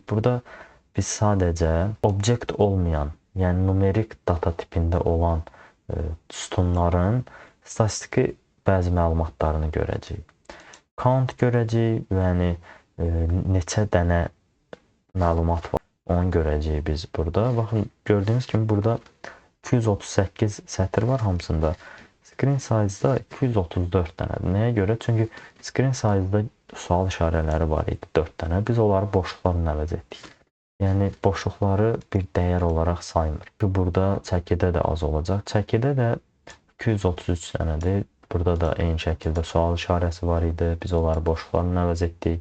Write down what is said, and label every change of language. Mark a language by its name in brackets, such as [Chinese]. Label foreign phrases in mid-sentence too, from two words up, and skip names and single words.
[Azerbaijani] Burada biz sadəcə obyekt olmayan, yəni numerik data tipində olan sütunların statistiki bəzi məlumatlarını görəcəyik. Count görəcəyik, yəni neçə dənə məlumat var, onu görəcəyik biz burada. Baxın, gördüyünüz kimi burada 238 sətr var hamısında. [English] Screen size- [Azerbaijani] da 234 dənədir. Nəyə görə? Çünki [English] screen size- [Azerbaijani] da sual işarələri var idi 4 dənə. Biz onları boşluqlarla əvəz etdik. Yəni, boşluqları bir dəyər olaraq saymır. Burada çəkidə də az olacaq. Çəkidə də 233 dənədir. Burada da eyni şəkildə sual işarəsi var idi. Biz onları boşluqlarla əvəz etdik.